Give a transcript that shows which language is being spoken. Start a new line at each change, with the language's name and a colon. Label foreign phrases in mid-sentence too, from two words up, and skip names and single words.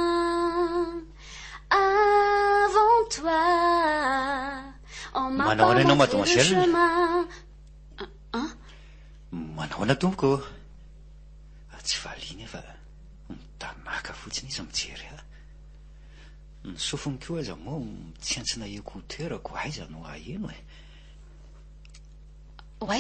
French: Avant toi, on m'a pas montré le chemin.
Malagasy: Manahoana tompoko? Tsy valiana fa mitanaka fotsiny izy mijery. Ny sofiny koa aza moa mitsentsina écouteurako aiza no aheno e.
French: Ouais.